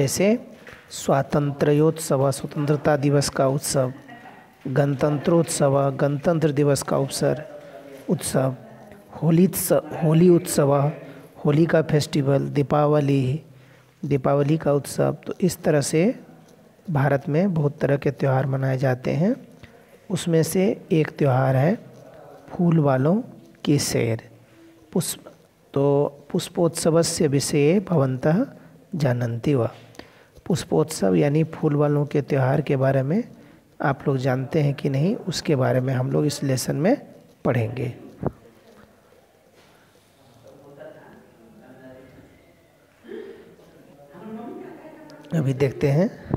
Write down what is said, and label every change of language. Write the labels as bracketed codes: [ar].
[hi] जैसे स्वातंत्र्योत्सव, स्वतंत्रता दिवस का उत्सव, गणतंत्रोत्सव, गणतंत्र दिवस का उत्सव, होली उत्सव, होली का फेस्टिवल, दीपावली का उत्सव। तो इस तरह से भारत में बहुत तरह के त्यौहार मनाए जाते हैं। उसमें से एक त्यौहार है फूल वालों की सैर। [sa] पुष्पोत्सवस्य विषये भवन्तः जानन्ति वा। [hi] पुष्पोत्सव यानी फूल वालों के त्यौहार के बारे में आप लोग जानते हैं कि नहीं, उसके बारे में हम लोग इस लेसन में पढ़ेंगे। अभी देखते हैं।